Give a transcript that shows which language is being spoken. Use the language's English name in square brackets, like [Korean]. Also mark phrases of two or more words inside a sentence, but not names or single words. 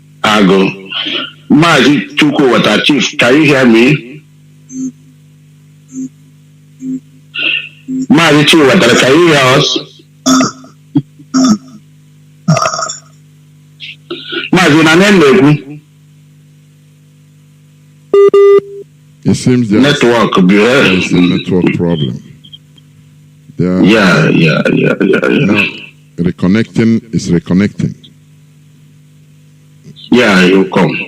[English] Mazi Chinwetaluagu, Chief, can you hear me? Mazi Chinwetaluagu, can you hear us? Mazi Nnamdi. It seems there's a network problem. Yeah. Now, reconnecting is reconnecting. Yeah, you come.